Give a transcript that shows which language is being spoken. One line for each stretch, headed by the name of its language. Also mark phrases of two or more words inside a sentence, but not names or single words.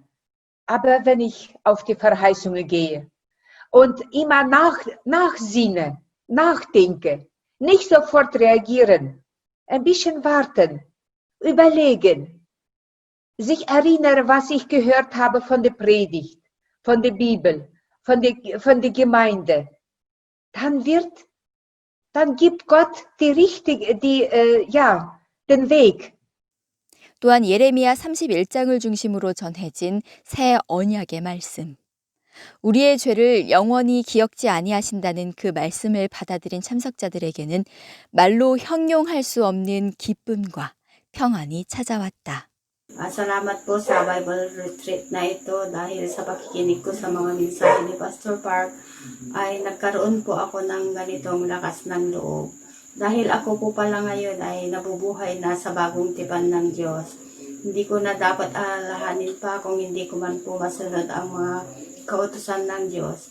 German: Aber wenn ich auf die Verheißungen gehe und immer nachsinne, nachdenke, nicht sofort reagieren, ein bisschen warten, überlegen, sich erinnern, was ich gehört habe von der Predigt, von der Bibel, von der Gemeinde, dann gibt Gott den Weg.
Korean: 또한 예레미야 31장을 중심으로 전해진 새 언약의 말씀. 우리의 죄를 영원히 기억지 아니하신다는 그 말씀을 받아들인 참석자들에게는 말로 형용할 수 없는 기쁨과 평안이 찾아왔다.
Filipino: Salamat po sa
English: Bible retreat
Filipino: na ito dahil sa pakikinig ko sa mga mensahe ni Pastor Park ay nagkaroon po ako ng ganitong lakas ng loob. Dahil ako po pala ngayon ay nabubuhay na sa bagong tipan ng Diyos. Hindi ko na dapat alalahanin pa kung hindi ko man po masunod ang mga kautusan ng Diyos.